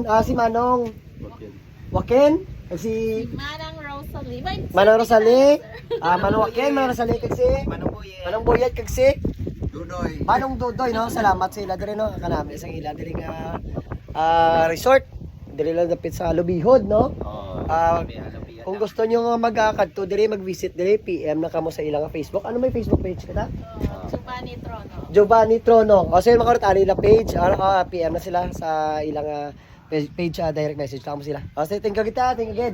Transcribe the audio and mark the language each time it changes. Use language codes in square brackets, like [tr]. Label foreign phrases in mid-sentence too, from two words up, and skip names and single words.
[hil] Si Manong Joaquin, si Manong Rosalie, Manong Joaquin, Manong Rosalie kag si Manong Boyet kag si Manong Dudoy, no. Salamat sa ila dire, no. Kanami sa ila dire nga resort dire lang dapit sa Lubihod, no. Kung gusto nyo nga magkakadto dire, mag-visit dire, PM na kamo sa ilang Facebook. Ano may Facebook page ka ta? Giovanni Trono. O so yung mga karot, ilang page, PM na sila sa ilang page, [en] direct message [hil] lang mo sila. O so [en] thank you [hil] kita, [en] thank you again.